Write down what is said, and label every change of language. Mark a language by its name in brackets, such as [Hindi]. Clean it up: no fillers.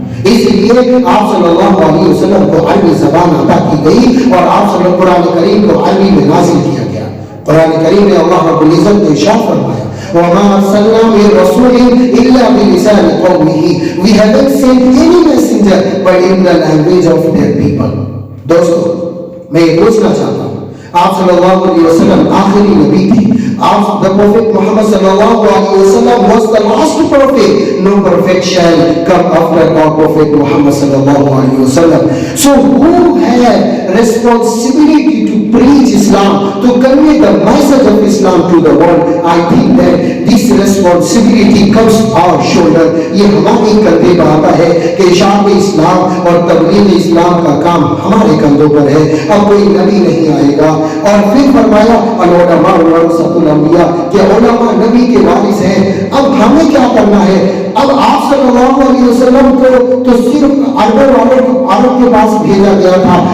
[Urdu] اس لیے آپ صلی اللہ علیہ وسلم کو عربی زبان عطا کی گئی، اور آپ صلی اللہ قرآن کریم کو عربی میں نازل کیا گیا۔ قرآن کریم میں اللہ رب العزت نے ارشاد فرمایا [Arabic] وَمَا أَرْسَلْنَا مِن رَّسُولٍ إِلَّا بِلِسَانِ قَوْمِهِ [English] We haven't sent any messenger but in the language of their people۔ [Urdu] دوستو میں یہ پوچھنا چاہتا ہوں، آپ صلی اللہ علیہ وسلم آخری نبی تھے، [English] The Prophet Muhammad sallallahu alaihi wasallam was the last prophet. No prophet shall come after our Prophet Muhammad sallallahu alaihi wasallam. So who had responsibility to preach Islam, to convey the message of Islam to the world? I think that this responsibility comes our shoulder. [Urdu] یہ ہمارے کندھے پر آتا ہے کہ اشاعت اسلام اور تبلیغ اسلام کا کام ہمارے کندھوں پر ہے. اب کوئی نبی نہیں آئے گا. اور پھر فرمایا [Arabic] العلماء ورثۃ الانبیاء [Urdu] کہ علماء نبی کے وارث ہیں. اب ہمیں کیا کرنا ہے؟ اب آپ صلی اللہ علیہ وسلم کو تو صرف عرب کے پاس بھیجا گیا تھا.